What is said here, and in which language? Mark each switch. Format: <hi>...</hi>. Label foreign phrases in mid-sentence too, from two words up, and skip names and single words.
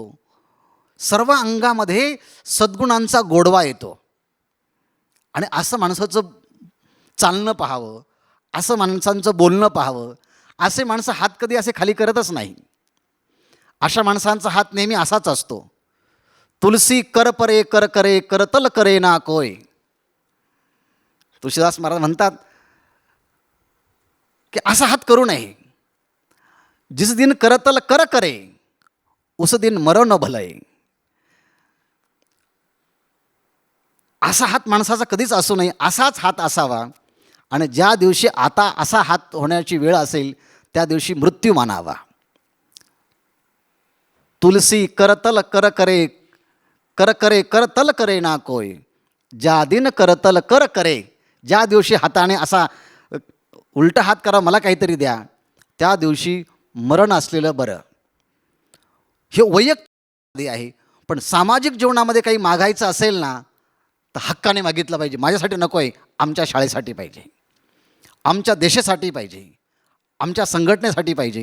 <mr>सर्व अंगामध्ये सद्गुणांचा गोडवा येतो. आणि असं माणसाचं चालणं पाहावं, असं माणसांचं बोलणं पाहावं. असे माणसं हात कधी असे खाली करतच नाही. अशा माणसांचा हात नेहमी असाच असतो.</mr> <hi>तुलसी कर परे कर करे करतल करे ना कोय.</hi> <mr>तुळशीदास महाराज म्हणतात की असा हात करू नये.</mr> <hi>जिस दिन करतल कर करे उस दिन मरो न भलय.</hi> <mr>असा हात माणसाचा कधीच असू नये, असाच हात असावा. आणि ज्या दिवशी आता असा हात होण्याची वेळ असेल त्या दिवशी मृत्यू मानावा.</mr> <hi>तुलसी करतल कर करे कर करे करतल करे ना कोय. ज्या दिन करतल कर करे,</hi> <mr>ज्या दिवशी हाताने असा उलटा हात करा मला काहीतरी द्या, त्या दिवशी मरण असलेलं बरं. हे वैयक्तिक आहे. पण सामाजिक जीवनामध्ये काही मागायचं असेल ना तर हक्काने मागितलं पाहिजे. माझ्यासाठी नको आहे, आमच्या शाळेसाठी पाहिजे, आमच्या देशासाठी पाहिजे, आमच्या संघटनेसाठी पाहिजे.</mr>